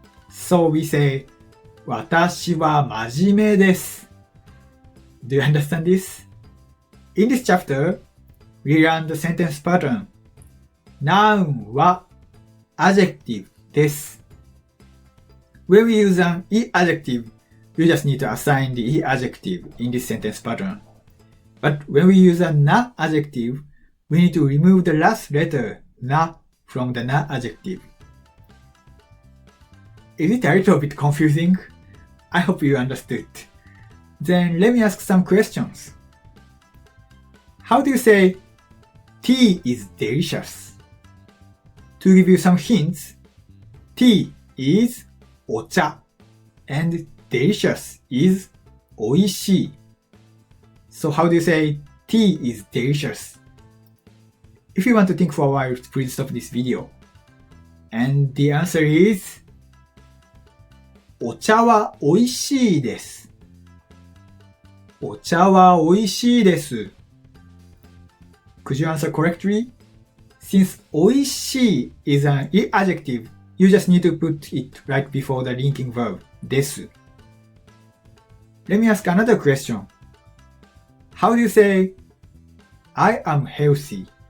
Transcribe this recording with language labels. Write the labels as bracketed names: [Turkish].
[English] So we say, [Japanese] 私は真面目です。 [English] Do you understand this? In this chapter, we learn the sentence pattern. Noun は adjective です。 When we use an I-adjective, you just need to assign the I-adjective in this sentence pattern. But when we use a Na-adjective, we need to remove the last letter Na from the Na-adjective. Is it a little bit confusing? I hope you understood. Then let me ask some questions. How do you say tea is delicious? To give you some hints, tea is お茶 and delicious is おいしい. So how do you say tea is delicious? If you want to think for a while, please stop this video. And the answer is [Japanese] お茶はおいしいです。お茶はおいしいです。 [English] Could you answer correctly? Since おいしい is an I-adjective, you just need to put it right before the linking verb です。 Let me ask another question. How do you say I am healthy?